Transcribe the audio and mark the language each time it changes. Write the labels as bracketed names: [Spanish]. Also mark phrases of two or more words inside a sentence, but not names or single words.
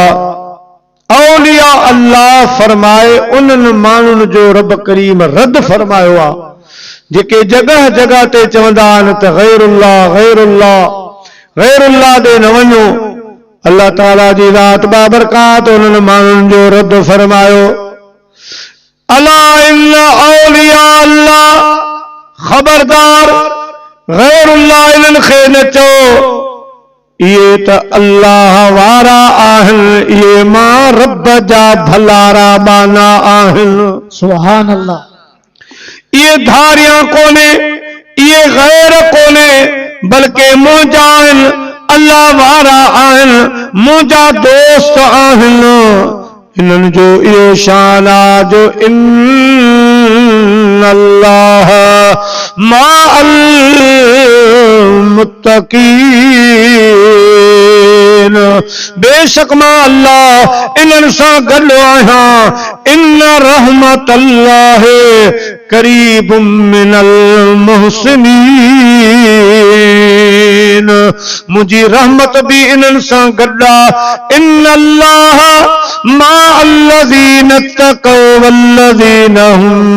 [Sindhi] औलिया अल्लाह फरमाए उन्हनि माण्हुनि जो रब करीम रद्द फरमायो आहे जेके जगह जगह ते चवंदा आहिनि त गैरुल्लाह गैरुल्लाह गैरुल्लाह ॾे न वञो। अल्लाह ताला जी रात बाबरकात उन्हनि माण्हुनि जो रद्द फरमायो [Arabic] ألا إن أولياء الله. [Sindhi] खबरदार गैरुल्लाह इन्हनि खे न चओ, इहे त अल्लाह वारा आहिनि, इहे मां रब जा भलारा बाना आहिनि। सुभान अल्लाह। ये धारियां कोने, ये गैर कोने, बल्कि मुंहिंजा आहिनि, अल्लाह वारा आहिनि, मुंहिंजा दोस्त आहिनि। इन्हनि जो इहो शान आहे जो [Arabic] إن الله مع المتقين, [Sindhi] बेशक मां अल्लाह इन्हनि सां गॾु आहियां। [Arabic] إن رحمت الله قريب من المحسنين. [Sindhi] आहिन मुंहिंजी रहमत भी इन्हनि सां गॾु आहे [Arabic] إن الله مع الذين اتقوا والذين هم